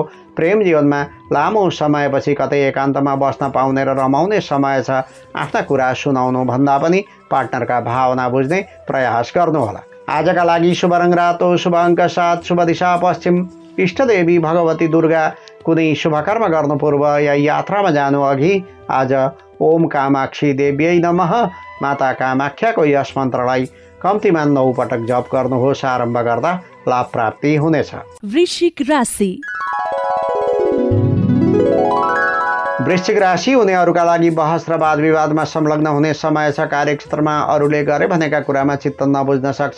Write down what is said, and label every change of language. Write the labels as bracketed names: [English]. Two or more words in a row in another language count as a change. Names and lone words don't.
[Nepali] प्रेम जीवनमा लामो समयपछि कतै एकान्तमा बस्न पाउने र रमाउने समय छ। आफ्ना कुरा सुनाउनु भन्दा पनि पार्टनरका भावना बुझ्ने प्रयास गर्नुहोला। आजका लागि शुभ रङ रातो, शुभ अङ्क 7, शुभ दिशा पश्चिम। इष्टदेवी भगवती दुर्गा। कुनै शुभकर्म गर्नु पूर्व या यात्रामा जानु अघि आज [Sanskrit] ओम कामाक्षी देव्यै नमः [Nepali] माता कामाख्याको यस मन्त्रलाई कम्तीमा 9 पटक जप गर्नुहोस्। आरम्भ गर्दा लाभ प्राप्ति हुनेछ। वृश्चिक राशि। वृश्चिक राशि हुनेहरूका लागि बहस र वाद विवादमा संलग्न हुने समय छ। कार्यक्षेत्रमा अरूले गरे भनेका कुरामा चित्त नबुझ्न सक्छ।